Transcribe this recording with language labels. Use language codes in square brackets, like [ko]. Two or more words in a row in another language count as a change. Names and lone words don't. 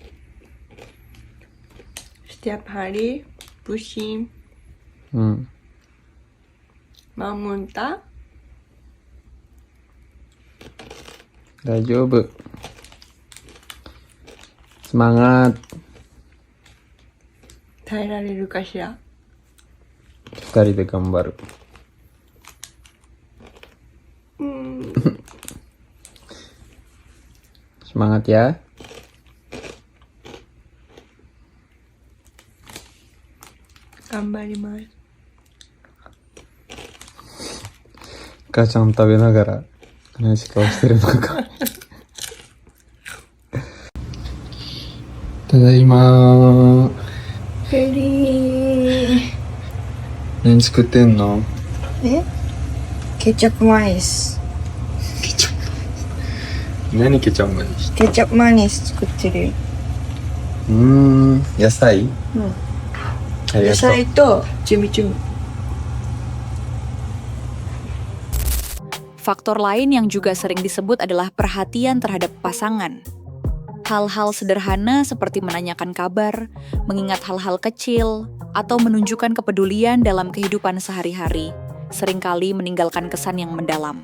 [id] Setiap hari pusing. Mau muntah? [ja] Daijoubu. [id] Semangat. [ja] 耐えられるかしら。二人で頑張る。 [id] Semangat ya. [ja] Gambarimasu. 母ちゃん食べながら悲しい顔してるのか。ただいまー。ペリー。何作ってんの？ [id] kecap manis. [ja] 何ケチャップにして？ [id] kecap manis [ja] 作ってるよ。野菜？ありがとう。野菜とチミチュミ。 [id] Faktor lain yang juga sering disebut adalah perhatian terhadap pasangan. Hal-hal sederhana seperti menanyakan kabar, mengingat hal-hal kecil, atau menunjukkan kepedulian dalam kehidupan sehari-hari, seringkali meninggalkan kesan yang mendalam.